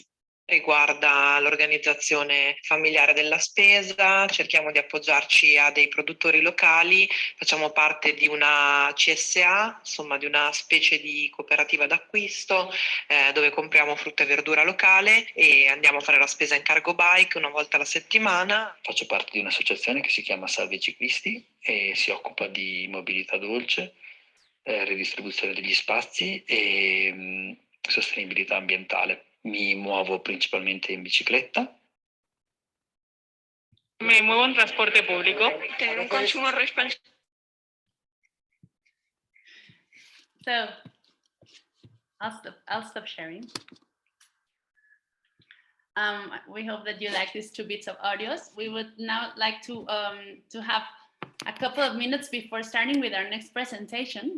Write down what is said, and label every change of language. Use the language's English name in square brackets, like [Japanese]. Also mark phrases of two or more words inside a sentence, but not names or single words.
[Italian] Riguarda l'organizzazione familiare della spesa, cerchiamo di appoggiarci a dei produttori locali, facciamo parte di una CSA, insomma di una specie di cooperativa d'acquisto dove compriamo frutta e verdura locale e andiamo a fare la spesa in [English] cargo bike [Italian] una volta alla settimana. Faccio parte di un'associazione che si chiama Salve Ciclisti e si occupa di mobilità dolce. redistribuzione degli spazi e sostenibilità ambientale. Mi muovo principalmente in bicicletta. [Spanish] Me muevo en transporte público. Tener un consumo responsable. [English] So I'll stop sharing. We hope that you like these 2 bits of audios. We would now like to have a couple of minutes before starting with our next presentation.